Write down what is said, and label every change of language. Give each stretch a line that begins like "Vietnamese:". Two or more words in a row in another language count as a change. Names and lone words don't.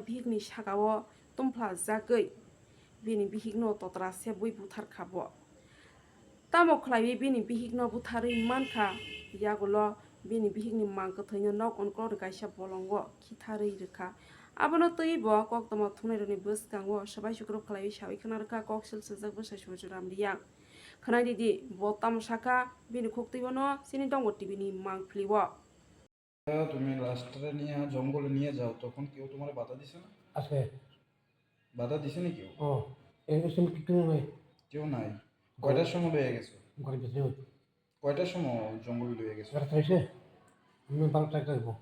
Kok Borok: bihik ni sakao tumpla jagui bini bihik no totra sebui buthar khabo tamo khlaiwi bini bihik no butharui mankha yagulo bini bihik ni mangkthai no nok onkol kaisa bolongo khitharui rekha abono tui bo koktoma thunai roni bwskango sabai sukrop khlaiwi sawi khwnarkha koksel sejak bwsai sojuram riyang khnai didi bo tamsaka bini khoktui no sini dongo tv ni mangphiliwo
Bangla: তুমি লাস্টে নিয়ে জঙ্গলে নিয়ে যাও তখন কেউ তোমার বাধা দিছে না? আছে বাধা দিছে না কেউ? এই সময় কি কেউ নাই কেউ নাই। কয়টার সময় লয়ে গেছো? ঘরে বেঁচে কয়টার সময় জঙ্গল লয়ে গেছো? রাত হয়েছে আমি 12টা যাইব